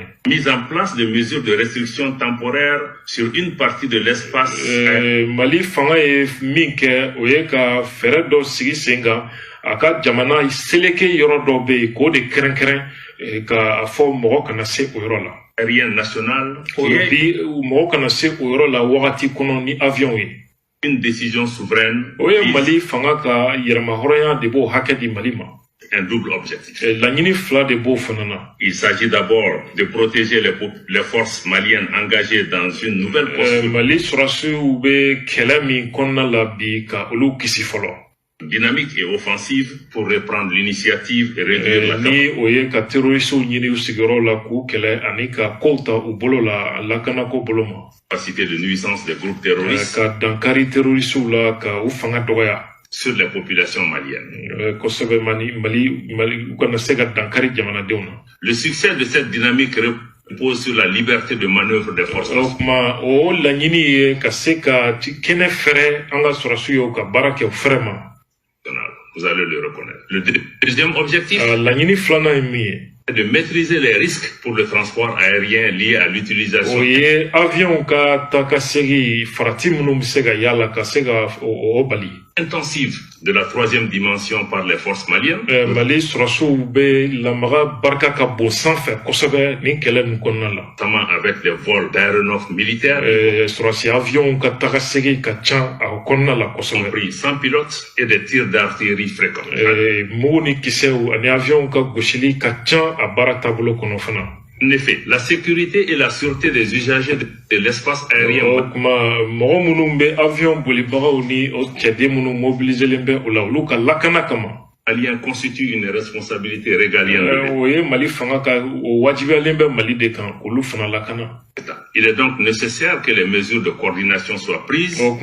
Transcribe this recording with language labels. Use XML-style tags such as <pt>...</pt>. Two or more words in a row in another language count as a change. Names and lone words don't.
<fr>Mise en place de mesures de restriction temporaire sur une partie de l'espace.</fr> <bm>Mali fanga ye min kɛ o ye ka fɛɛrɛ dɔ sigi sen kan a ka jamana seleke yɔrɔ dɔ bɛ yen k'o de kɛrɛnkɛrɛn k'a fɔ mɔgɔ kana se o yɔrɔ la.</bm> <fr>Aérien national.</fr> <bm>Bi mɔgɔ kana se o yɔrɔ la wagati kɔnɔ ni avion ye.</bm> <fr>Une décision souveraine.</fr> <bm>O ye Mali fanga ka yɛrɛmahɔrɔnya de b'o hakɛ di Mali ma.</bm> <fr>Un double objectif.</fr> <bm>Laɲini fila de b'o fana na.</bm> <fr>Il s'agit d'abord de protéger les forces maliennes engagées dans une nouvelle posture.</fr> <bm>Mali sɔrɔsiw bɛ kɛlɛ min kɔnɔna la bi ka olu kisi fɔlɔ.</bm> <fr>Dynamique et offensive pour reprendre l'initiative et réduire la</fr> <bm>ni o ye ka terrorisiw ɲini u sigiyɔrɔ la k'u kɛlɛ ani ka kow ta u bolo la lakanako bolo ma.</bm> <fr>Capacité de nuisance des groupes terroristes.</fr> <bm>Ka dankari terrorisiw la ka u fanga dɔgɔya.</bm> <fr>Sur les populations maliennes.</fr> <bm>Kosɛbɛ Mali u kana se ka dankari jamanadenw na.</bm> <fr>Le succès de cette dynamique repose sur la liberté de manœuvre des forces.</fr> <bm>O laɲini ye ka se ka kɛnɛ fɛrɛ an ka sɔrɔsiw ye ka baara kɛ fɛrɛ ma.</bm> <fr>Vous allez le reconnaître. Le deuxième objectif</fr> <bm>laɲini filanan ye min ye.</bm> <fr>De maîtriser les risques pour le transport aérien lié à l'utilisation.</fr> <bm>O ye avion ka taa ka segin farati minnu bɛ se ka yala ka se ka o bali.</bm> <fr>Intensive de la troisième dimension par les forces maliennes.</fr> <bm>Mali sɔrɔsiw bɛ lamaga barika ka bon sanfɛ kosɛbɛ nin kɛlɛ nin kɔnɔna la.</bm> <fr>Notamment avec les vols d'aéronefs militaires.</fr> <bm>Sɔrɔsi avion ka taa ka segin ka ca a kɔnɔna la kosɛbɛ.</bm> <fr>Compris sans pilote et des tirs d'artillerie fréquents.</fr> <bm>Mugu ni kisɛw ani avion ka gosili ka ca a baara taabolo kɔnɔ fana.</bm> <fr>En effet, la sécurité et la sûreté des usagers de l'espace aérien malien constitue une responsabilité régalienne. Il est donc nécessaire que les mesures de coordination soient prises.</fr>